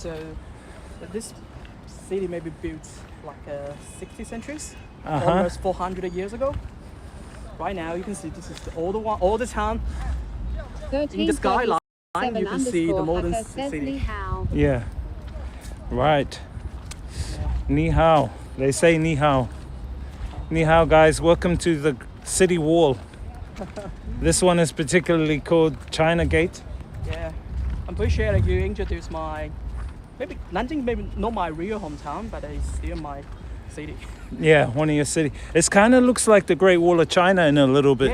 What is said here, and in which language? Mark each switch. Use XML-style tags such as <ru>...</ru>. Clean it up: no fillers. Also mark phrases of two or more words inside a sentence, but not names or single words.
<en>So this city may be built like 60 centuries, almost 400 years ago. Right now, you can see this is the older one, older town. In the skyline, you can see the modern city. Yeah. Right.</en> <zh>Ni hao.</zh> <en>They say</en> <zh>ni hao. Ni hao,</zh> <en>guys. Welcome to the city wall. This one is particularly called China Gate. Yeah. I'm pretty sure that you introduced maybe Nanjing, maybe not my real hometown, but it's still my city. Yeah, one of your city. It kind of looks like the Great Wall of China in a little bit.</en>